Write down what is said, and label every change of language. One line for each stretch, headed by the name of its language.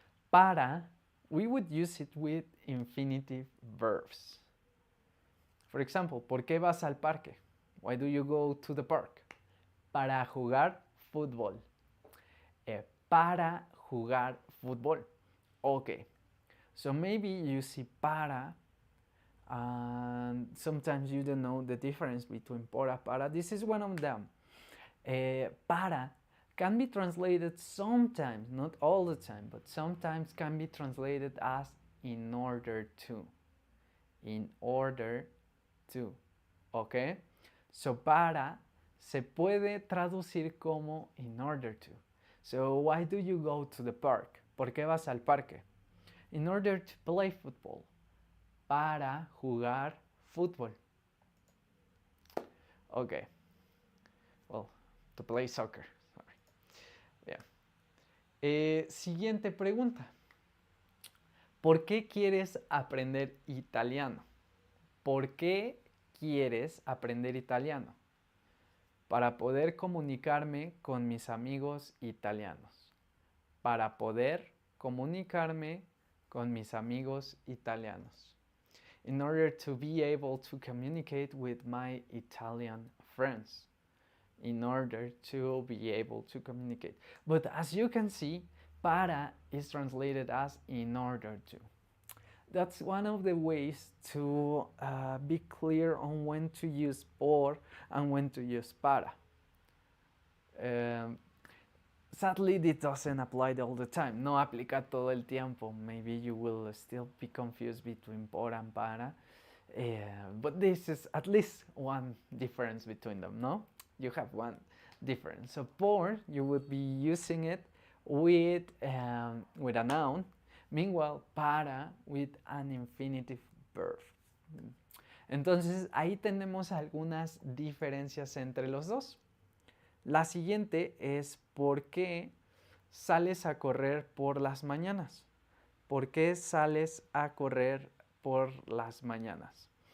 English: Para, we would use it with infinitive verbs. For example,
Spanish: ¿por qué vas al parque?
English: Why do you go to the park?
Spanish: Para jugar fútbol. Para jugar fútbol. Okay.
English: So maybe you see para and sometimes you don't know the difference between para. This is one of them. Para can be translated sometimes, not all the time, but sometimes can be translated as in order to. In order to. Okay?
Spanish: So para se puede traducir como
English: in order to. So why do you go to the park?
Spanish: ¿Por qué vas al parque?
English: In order to play football.
Spanish: Para jugar fútbol.
English: Okay. Well, to play soccer. Sorry.
Spanish: Yeah. Siguiente pregunta. ¿Por qué quieres aprender italiano? ¿Por qué quieres aprender italiano? Para poder comunicarme con mis amigos italianos. Para poder comunicarme con mis amigos italianos.
English: In order to be able to communicate with my Italian friends. In order to be able to communicate. But as you can see, para is translated as in order to. That's one of the ways to be clear on when to use por and when to use para. Sadly, this doesn't apply all the time.
Spanish: No aplica todo el tiempo.
English: Maybe you will still be confused between por and para. But this is at least one difference between them, no? You have one difference. So por, you would be using it with a noun. Meanwhile, para with an infinitive verb.
Spanish: Entonces, ahí tenemos algunas diferencias entre los dos. La siguiente es ¿por qué sales a correr por las mañanas? ¿Por qué sales a correr por las mañanas?